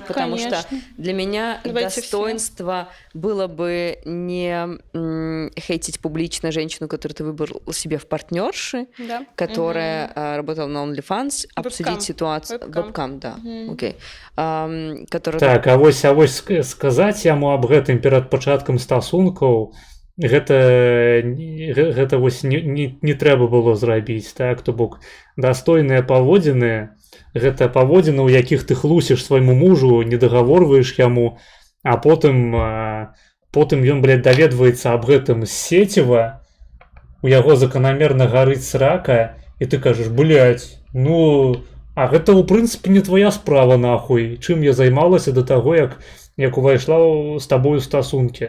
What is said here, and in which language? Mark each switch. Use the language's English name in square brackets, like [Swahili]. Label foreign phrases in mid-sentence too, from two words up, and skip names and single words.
[Russian] Потому что для меня достоинство было бы не хейтить публично женщину, которую ты выбрал себе в партнерши, которая работала на OnlyFans, обсудить ситуацию... Вебкам, да. Окей. [Belarusian] Так, а вось сказаць яму аб гэтым перад пачаткам стасункаў, гэта вось не трэба было зрабіць, так, то бок дастойныя паводзіны, гэта паводзіны, у якіх ты хлусіш свайму мужу, не дагаворваеш яму, а потым ён, блядь, даведваецца аб гэтым з сеціва, у яго заканамерна гарыць срака, і ты кажаш, блядь, ну, а гэта, у прынцыпе, не твоя справа, нахуй, чым я займалася да таго, як увайшла з табою стасункі.